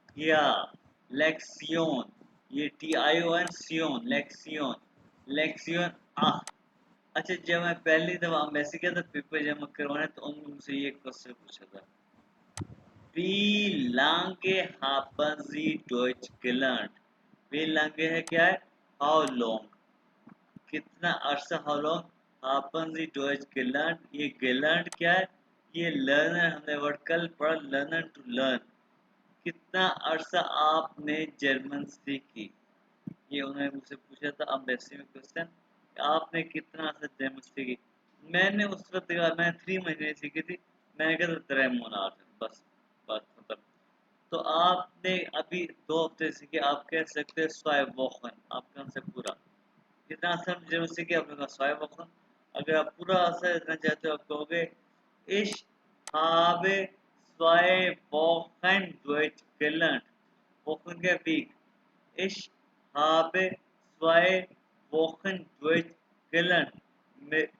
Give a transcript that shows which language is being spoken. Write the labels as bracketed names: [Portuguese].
[Hindi] या लेक्सियोन, ये TION सियोन, लेक्सियोन, लेक्सियोन। आ अच्छा, जब मैं पहली दफा एम्बेसी गया था पेपर जमा करवाने, तो उन्होंने मुझसे ये क्वेश्चन पूछा था, [German] wie lange haben Sie Deutsch gelernt? wie lange [Hindi] है क्या है? [English] how long, [Hindi] कितना अरसा, [German] how long haben Sie Deutsch gelernt? [Hindi] ये gelernt क्या है? ये लर्नर, हमने वर्ड कल पढ़ा, लर्नर टू लर्न। कितना अरसा आपने जर्मन सीखी? ये उन्होंने मुझसे पूछा था अम्बेसी में क्वेश्चन, आपने कितना अरसा जर्मन सीखी? मैंने उस वक्त कहा मैंने 3 महीने सीखी थी। मैंने कहा था 3 monat, बस बात खत्म। तो आपने अभी 2 हफ्ते सीखे, आप कह सकते हैं स्वाय वोखन, आपका आंसर पूरा। जितना आसान जर्मन सीखे आपने कहा स्वाय वोखन। अगर आप पूरा आंसर देना चाहते हो, आप कहोगे इश [German] habe zwei Wochen Deutsch gelernt। [Hindi] वोखन क्या week. [German] Ich habe 2 Wochen Deutsch gelernt।